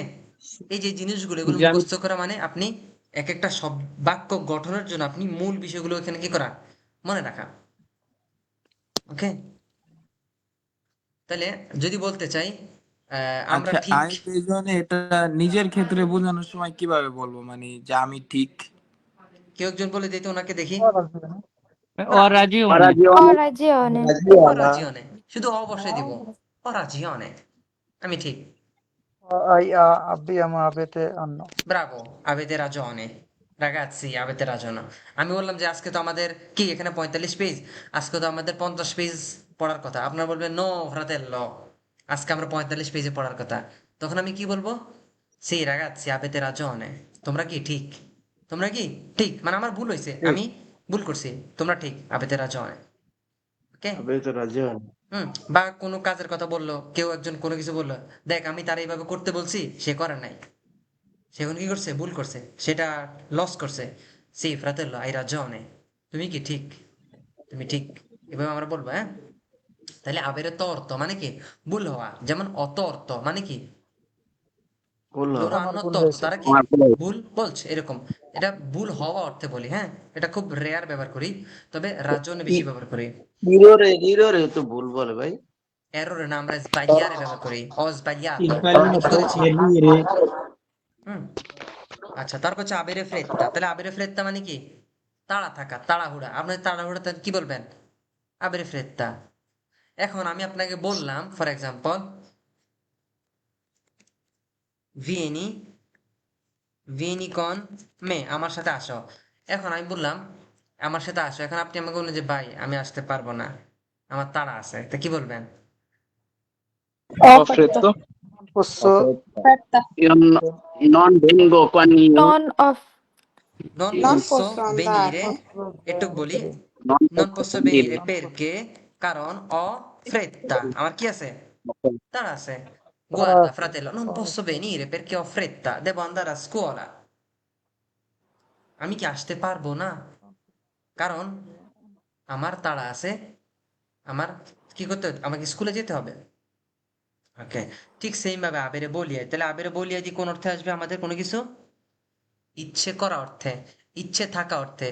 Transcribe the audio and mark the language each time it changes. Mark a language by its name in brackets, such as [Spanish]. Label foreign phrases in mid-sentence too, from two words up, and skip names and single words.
[Bangla] এই যে জিনিসগুলো, এগুলো মুখস্থ করা মানে আপনি এক একটা সব বাক্য গঠনের জন্য আপনি মূল বিষয়গুলো এখানে কি করা, মনে রাখা, ওকে। তাহলে যদি বলতে চাই আমরা আচ্ছা, ঠিক, আমি পেছনে এটা নিজের ক্ষেত্রে বোঝানোর সময় কিভাবে বলবো, মানে যে আমি ঠিক? কেউ একজন বলে দিতে ওনাকে দেখি। [Italian] Ho ragione. Ora di Ho ragione. [Bangla] অরাজিওনে, শুধু অবশ্যই দিব, অরাজিওনে, আমি ঠিক। [Italian] Avete hanno. ব্রাভো, avete ragione ragazzi, avete ragione। [Bangla] আমি বললাম যে আজকে তো আমাদের কি এখানে 45 পেজ, আজকে তো আমাদের 50 পেজ পড়ার কথা, আপনারা বলবেন [Italian] no fratello, [Bangla] আজকে আমরা 45 পেজে পড়ার কথা, তখন আমি কি বলবো? [Italian] সেই ragazzi avete ragione, [Bangla] তোমরা কি ঠিক, তোমরা কি ঠিক, মানে আমার ভুল হয়েছে, আমি ভুল করছি, তোমরা ঠিক, [Italian] avete ragione, ওকে? avete ragione [Bangla] বা কোনো কাজের কথা বললো, কেউ একজন কোনো কিছু বললো, দেখ আমি তার এইভাবে করতে বলছি, সে করে নাই, সে এখন কি করছে, ভুল করছে, সেটা লস করছে, [Italian] সি fratello hai ragione, [Bangla] তুমি কি ঠিক, তুমি ঠিক, এভাবে আমরা বলবো, হ্যাঁ? তাহলে [Italian] avere torto [Bangla] মানে কি, ভুল হওয়া, যেমন অতর্ত মানে কি, বললো [Italian] loro [Bangla] আমার [Italian] hanno [Bangla] ভুল [Italian] torto, [Bangla] হয়েছে। তারা কি আমার ভুল হয়েছে। ভুল বলছে, এরকম। এটা ভুল হওয়া অর্থে বলি, হ্যাঁ, এটা খুব রেয়ার ব্যবহার করি, তবে রাজনে বেশি ব্যবহার করি। নিরোরে তো ভুল বলে ভাই। এররে না, আমরা sbagliare ব্যবহার করি, [Italian] ho sbagliato, [Bangla] আমি কি [Italian] Sbagliato [Bangla] করেছি, [Italian] e dire হুম। [Bangla] আচ্ছা, তারপর হচ্ছে [Italian] avere fretta, [Bangla] তাহলে [Italian] avere fretta [Bangla] মানে কি, তাড়া থাকা, তাড়াহুড়া, আপনি তাড়াহুড়া কি বলবেন, [Italian] avere fretta. [Bangla] এখন আমি আপনাকে বললাম [English] for example, [Italian] vieni vieni con me, [Bangla] আমার সাথে আসো। এখন আমি বললাম আমার সাথে আসো, এখন আপনি আমাকে বললেন যে ভাই আমি আসতে পারবো না, আমার তাড়া আছে, তা কি বলবেন? [Italian] Ho Ho freddo, posso fretta. io non vengo con io, non of non Non posso posso venire, andare. [Bangla] একটু বলি, [Italian] non non posso posso venire. venire perché, কারণ ho fretta, [Bangla] আমার কি আছে, তাড়া আছে। [Italian] Guarda fratello, non posso venire perché ho fretta, devo andare a scuola, [Bangla] আমি কি আসতে পারবো না, কারণ আমার তাড়া আছে, আমার কি করতে হবে, আমাকে স্কুলে যেতে হবে, ওকে? ঠিক সেম ভাবে [Italian] avere voglia, [Bangla] তাহলে [Italian] avere voglia [Bangla] দিয়ে কোন অর্থে আসবে, আমাদের কোনো কিছু ইচ্ছে করা অর্থে, ইচ্ছে থাকা অর্থে।